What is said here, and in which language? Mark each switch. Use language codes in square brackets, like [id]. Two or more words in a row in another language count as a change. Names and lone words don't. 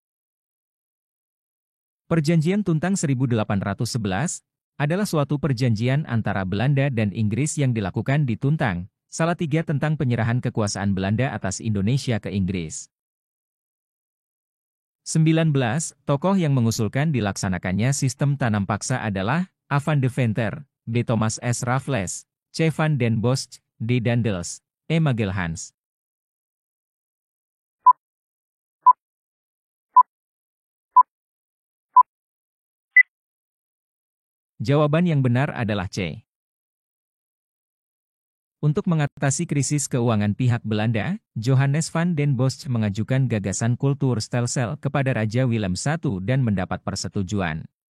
[id] Perjanjian Tuntang 1811 adalah suatu perjanjian antara Belanda dan Inggris yang dilakukan di Tuntang, Salatiga tentang penyerahan kekuasaan Belanda atas Indonesia ke Inggris. 19. Tokoh yang mengusulkan dilaksanakannya sistem tanam paksa adalah A. Van de Venter, B. Thomas S. Raffles, C. Van den Bosch, D. Daendels, E. Magelhans. Jawaban yang benar adalah C. Untuk mengatasi krisis keuangan pihak Belanda, Johannes van den Bosch mengajukan gagasan Kulturstelsel kepada Raja Willem I dan mendapat persetujuan.